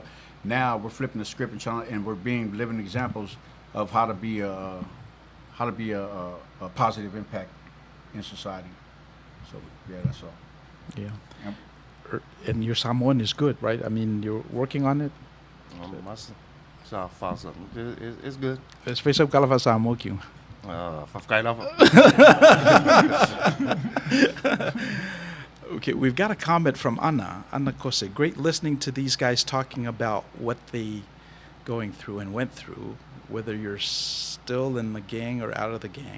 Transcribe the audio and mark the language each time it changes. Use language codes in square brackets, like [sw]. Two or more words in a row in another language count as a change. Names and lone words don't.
[en] Now we're flipping the script and we're being living examples of how to be a positive impact in society. So yeah, that's all. Yeah. Yep. And your Samoan is good, right? I mean, you're working on it. It's good. Especially [sm] kala fa Samoa kiu. [en] Okay, we've got a comment from Anna Kose. Great listening to these guys talking about what they going through and went through, whether you're still in the gang or out of the gang.